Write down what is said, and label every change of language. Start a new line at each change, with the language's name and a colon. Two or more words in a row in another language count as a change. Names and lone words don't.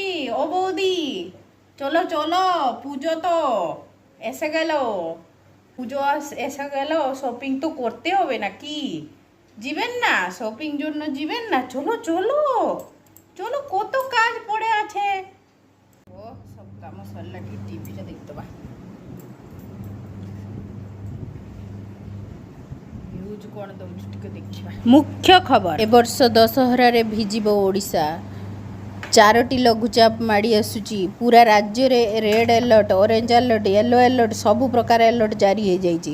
Bangla: ও বৌদি, চলো চলো, পুজো তো এসে গেল। পুজো এসে গেল, শপিং তো করতে হবে নাকি? যাবেন না শপিং জন্য? যাবেন না? চলো চলো চলো, কত কাজ পড়ে আছে। ও সব কাম সরলা, কি টিভিটা দেখতে বা।
Odia: ମୁଖ୍ୟ ଖବର, ଏ ବର୍ଷ ଦଶହରାରେ ଭିଜିବ ଓଡ଼ିଶା। 4ଟି ଲଘୁଚାପ ମାଡ଼ି ଆସୁଛି। ପୁରା ରାଜ୍ୟରେ
English: red alert, orange alert, yellow alert,
Odia: ସବୁ ପ୍ରକାର ଆଲର୍ଟ ଜାରି ହୋଇଯାଇଛି।